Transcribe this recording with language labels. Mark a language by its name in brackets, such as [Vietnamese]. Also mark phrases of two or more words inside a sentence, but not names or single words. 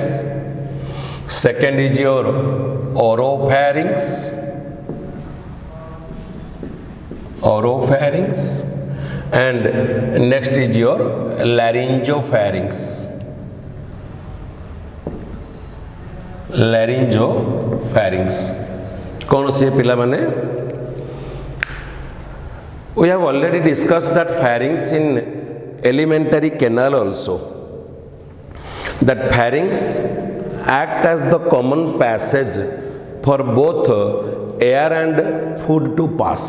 [English] Second is your oropharynx, oropharynx, and next is your laryngopharynx, laryngopharynx. [Hindi] कौन से [Odia] ପିଲା ମାନେ? [English] We have already discussed that pharynx in alimentary canal also. That pharynx act as the common passage for both air and food to pass.